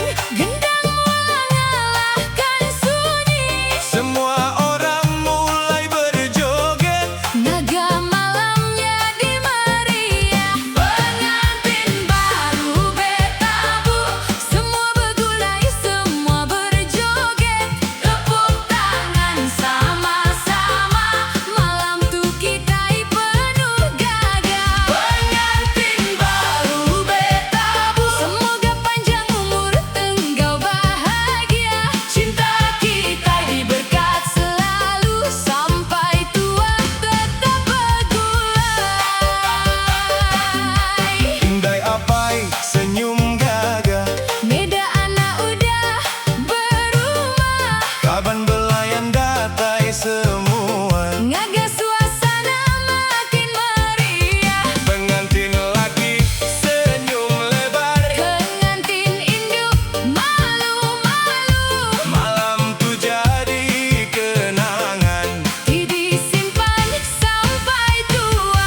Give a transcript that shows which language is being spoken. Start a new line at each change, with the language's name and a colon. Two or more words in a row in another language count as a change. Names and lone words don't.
Malay: Gendang mula ngalahkan sunyi, Semua orang mulai berjoget. naga malamnya di meriah.
Iban: Pengantin baru betabu, semua bergulai, semua berjoget.
Malay: Tepuk tangan sama-sama, malam tu kita penuh gagah. Pengantin baru betabu, semoga panjang umur engkau bahagia. Cinta kita diberkat selalu, sampai tua tetap bergulai.
Iban: Indai apai senyum gagah, Meda anak udah berumah, kaban belayan datai semua. ngaga suasana makin meriah.
Malay: Pengantin laki senyum lebar, Pengantin induk malu-malu, malam tu jadi kenangan. disimpan sampai tua.